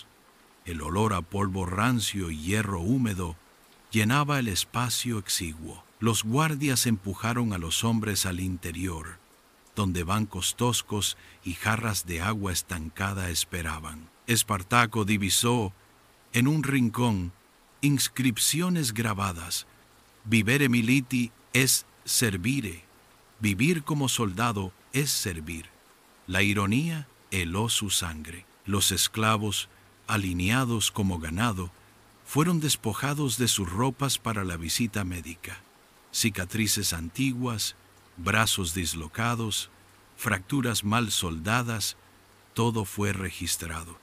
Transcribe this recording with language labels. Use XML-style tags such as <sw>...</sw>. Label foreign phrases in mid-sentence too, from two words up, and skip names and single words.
<es>El olor a polvo rancio y hierro húmedo llenaba el espacio exiguo. Los guardias empujaron a los hombres al interior, donde bancos toscos y jarras de agua estancada esperaban. Espartaco divisó en un rincón inscripciones grabadas:</es> <la>vivere militi es servire,</la> <es>vivir como soldado es servir. La ironía heló su sangre. Los esclavos, alineados como ganado, fueron despojados de sus ropas para la visita médica. Cicatrices antiguas, brazos dislocados, fracturas mal soldadas, todo fue registrado.</es>